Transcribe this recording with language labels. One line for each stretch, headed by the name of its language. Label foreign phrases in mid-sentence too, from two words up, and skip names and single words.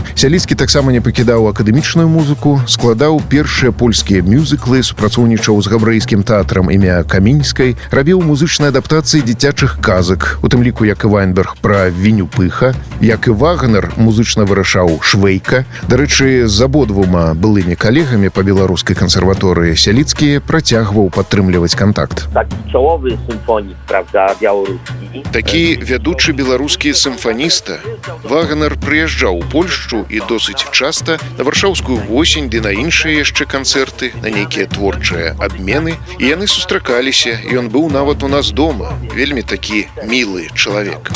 Belarusian: Сяліцкі таксама не пакідаў акадэмічную музыку, складаў першыя польскія мюзіклы, супрацоўнічаў з габрэйскім тэатрам імя Камінскай, рабіў музычныя адаптацыі дзіцячых казак, у тым ліку як і Вайнберг пра Вінню-Пыха, як і Вагнер музычна вырашаў Швейка. Дарэчы, з абодвума былымі калегамі па беларускай кансерваторыі Сяліцкі працягваў падтрымліваць контакт.
Polish: Taki czołowy symfonik, prawda, białoruski.
Belarusian: Такі вядучы беларускі сімфаніста. Вагнер прыязджаў у Польшчу і досыць часта на варшаўскую восень ды на іншыя яшчэ канцэрты, на нейкія творчыя абмены, і яны сустракаліся, ён быў нават у нас дома. Вельмі такі мілы чалавек.